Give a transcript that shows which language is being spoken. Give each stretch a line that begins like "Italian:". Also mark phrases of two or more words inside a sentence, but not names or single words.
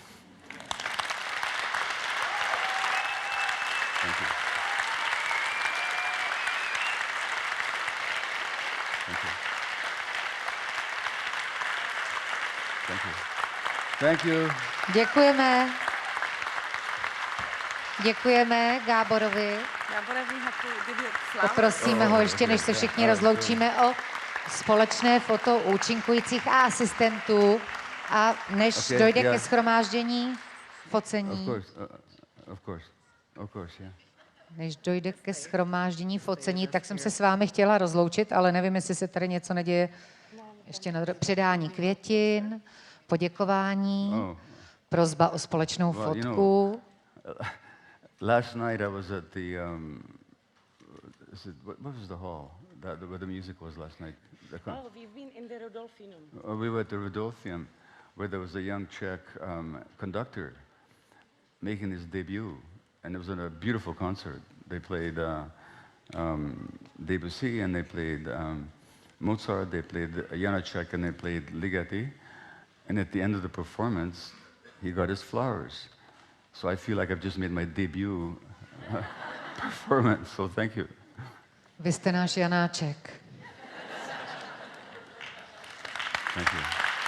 English: Thank you. Thank you. Thank you. Thank you.
Czech: Děkujeme. Děkujeme Gáborovi. Poprosíme ho ještě, než se všichni rozloučíme, o společné foto účinkujících a asistentů. A než dojde ke shromáždění focení.
English: Of course, yeah.
Czech: Než dojde ke shromáždění focení, tak jsem se s vámi chtěla rozloučit, ale nevím, jestli se tady něco neděje. Ještě na předání květin, poděkování, prosba o společnou fotku.
English: Last night I was at the, what was the hall where the music was last night? We've been in the Rodolfinum. We were at the Rodolfinum, where there was a young Czech conductor making his debut, and it was a beautiful concert. They played Debussy, and they played Mozart, they played Janacek, and they played Ligeti, and at the end of the performance, he got his flowers. So I feel like I've just made my debut performance, so thank you.
Czech: Vy jste náš Janáček.
English: Thank you.